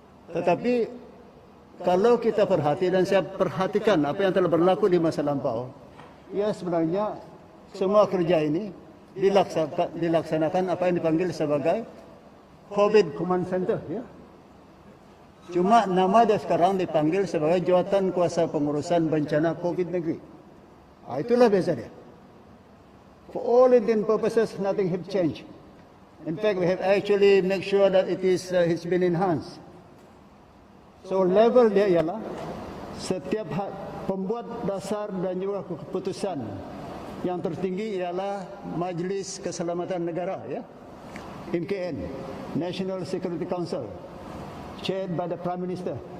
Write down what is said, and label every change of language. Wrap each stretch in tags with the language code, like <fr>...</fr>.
<ms>Tetapi kalau kita perhati, dan saya perhatikan apa yang telah berlaku di masa lampau, ya sebenarnya semua kerja ini dilaksanakan apa yang dipanggil sebagai COVID Command Center. Ya. Cuma nama dia sekarang dipanggil sebagai Jawatan Kuasa Pengurusan Bencana COVID Negeri. Itulah beza dia.</ms> <en>For all intents and purposes, nothing have changed. In fact, we have actually make sure that it's been enhanced.</en> <ms>So level dia ialah setiap pembuat dasar dan juga keputusan yang tertinggi ialah Majlis Keselamatan Negara, ya, MKN, National Security Council,</ms> <en>chaired by the Prime Minister.</en>